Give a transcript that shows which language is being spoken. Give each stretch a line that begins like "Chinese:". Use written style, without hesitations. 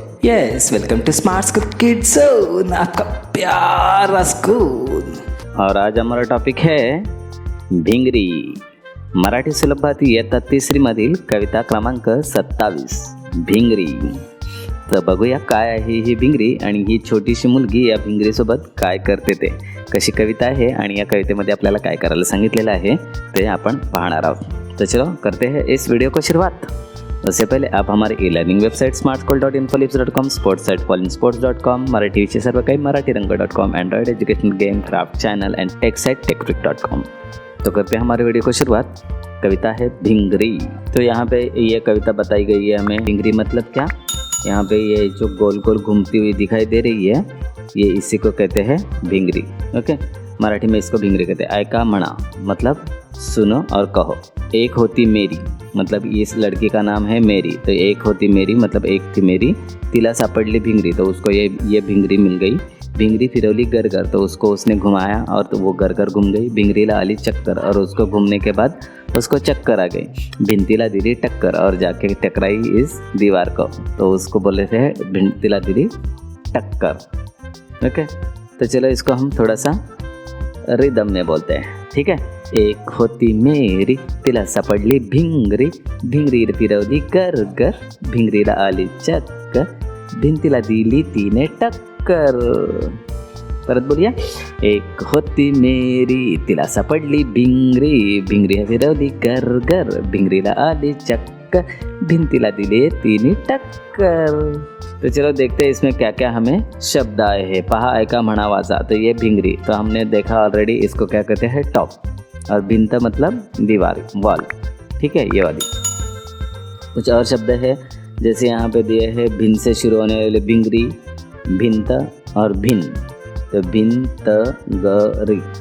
English: yes, welcome to smart school kids zone,
Hindi: आपका प्यारा school. और आज हमारा टॉपिक है भिंगरी।
Marathi: मराठी सुलभात इयत्ता 3री मधील कविता क्रमांक 27 भिंगरी। तर बघूया काय आहे ही भिंगरी आणि ही छोटीशी मुलगी या भिंगरीसोबत काय करते ते। कशी कविता आहे आणि या कवितेमध्ये आपल्याला काय करायला सांगितलेलं आहे ते आपण पाहणार आहोत।
Hindi: तो चलो करते हैं इस वीडियो को शुरुआत। उससे पहले आप हमारे e-learning website smartschool.infolips.com, sports site fallensports.com, Marathi विषय सर्व काही मराठीरंग.com, Android educational game craft channel and take site techbrick.com। तो करते हैं हमारे वीडियो को शुरुआत। कविता है भिंगरी। तो यहाँ पे ये कविता बताई गई है हमें। भिंगरी मतलब क्या? यहाँ पे ये जो गोल गोल घूमती हुई दिखाई दे रही है, ये इसी को कहते हैं भिंगरी। ओके, मराठी में इसको भिंगरी कहते हैं।
Marathi: ऐका म्हणा
Hindi: मतलब सुनो और कहो।
Marathi: एक होती मेरी
Hindi: मतलब इस लड़की का नाम है मेरी, तो एक होती मेरी मतलब एक थी मेरी,
Marathi: तिला सापडली भिंगरी,
Hindi: तो उसको ये भिंगरी मिल गई।
Marathi: भिंगरी फिरवली गरगर,
Hindi: तो उसको उसने घुमाया और तो वो गरगर घूम गई।
Marathi: भिंगरीला आली चक्कर,
Hindi: और उसको घूमने के बाद उसको चक्कर आ गई।
Marathi: भिंतीला दिली टक्कर,
Hindi: और जाके टकराई इस दीवार को, तो उसको बोले थे भिंतीला दिली टक्कर। ओके, तो चलो इसको हम थोड़ा सा रिदम में बोलते हैं, ठीक है।
Marathi: एक होती मेरी, तिला सापडली भिंगरी, भिंगरीला फिरवली गरगर, भिंगरीला आली चक्कर, भिंतीला दिली तिने टक्कर। परत बोलिया। एक होती मेरी, तिला सापडली भिंगरी, भिंगरीला फिरवली गरगर, भिंगरीला आली चक्कर, भिंतीला दिली तिने टक्कर।
Hindi: तो चलो देखते हैं इसमें क्या क्या हमें शब्द आए हैं।
Marathi: पहा, ऐका, म्हणा, वाचा।
Hindi: तो ये भिंगरी तो हमने देखा ऑलरेडी, इसको क्या कहते हैं टॉप, और भिंत मतलब दीवार, वॉल, ठीक है, ये वाली। कुछ और शब्द है जैसे यहाँ पे दिए हैं भिन से शुरू होने वाले भिंगरी, भिंत और भिन, तो भिंत गरी।